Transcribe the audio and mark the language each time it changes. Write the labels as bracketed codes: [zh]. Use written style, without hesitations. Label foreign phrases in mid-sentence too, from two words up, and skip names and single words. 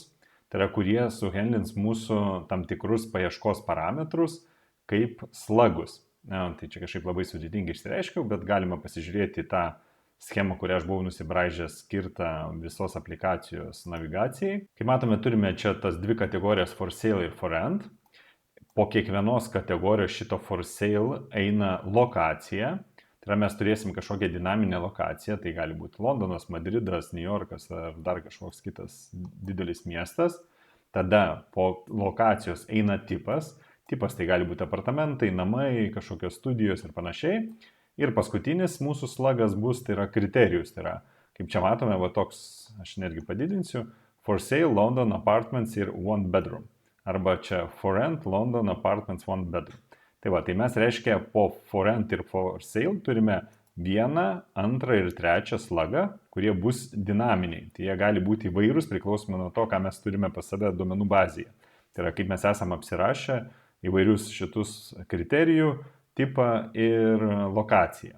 [lt] Tai yra, kurie suhandlins mūsų tam tikrus paieškos parametrus kaip slagus. Tai čia kažkaip labai sudėtingai išsireiškiau, bet galima pasižiūrėti tą schemą, kurią aš buvau nusibraižęs skirtą visos aplikacijos navigacijai. Kaip matome, turime čia tas dvi kategorijas [en] for sale [lt] ir [en] for rent. [lt] Po kiekvienos kategorijos šito [en] for sale [lt] eina lokacija. Tai yra, mes turėsim kažkokią dinaminę lokaciją, tai gali būti Londonas, Madridas, New Yorkas ar dar kažkoks kitas didelis miestas. Tada po lokacijos eina tipas. Tipas tai gali būti apartamentai, namai, kažkokios studijos ir panašiai. Ir paskutinis mūsų slagas bus, tai yra kriterijus. Tai yra, kaip čia matome, va toks, aš netgi padidinsiu, [en] for sale London apartments ir one bedroom. [lt] Arba čia [en] for rent London apartments one bedroom. [lt] Tai va, tai mes reiškia po [en] for rent [lt] ir [en] for sale [lt] turime vieną, antrą ir trečią slagą, kurie bus dinaminiai. Tai jie gali būti įvairūs priklausomai nuo to, ką mes turime pas save duomenų bazėje. Tai yra, kaip mes esame apsirašę įvairius šitus kriterijų, tipą ir lokaciją.